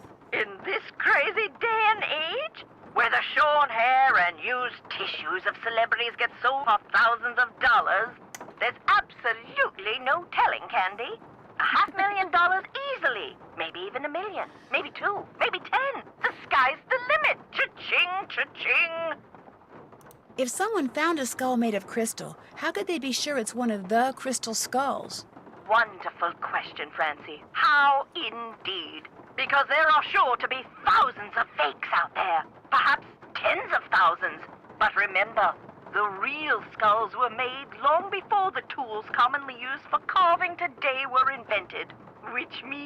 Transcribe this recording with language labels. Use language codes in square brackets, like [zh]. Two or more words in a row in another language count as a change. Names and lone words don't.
[en] In this crazy day and age, where the shorn hair and used tissues of celebrities get sold for thousands of dollars, there's absolutely no telling, Candy. $500,000 easily. Maybe even $1 million. Maybe 2. Maybe 10. The sky's the limit. Cha-ching, cha-ching. If someone found a skull made of crystal, how could they be sure it's one of the crystal skulls? Wonderful question, Francie. How indeed? Because there are sure to be thousands of fakes out there. Perhaps tens of thousands. But remember, the real skulls were made long before the tools commonly used for carving today were invented.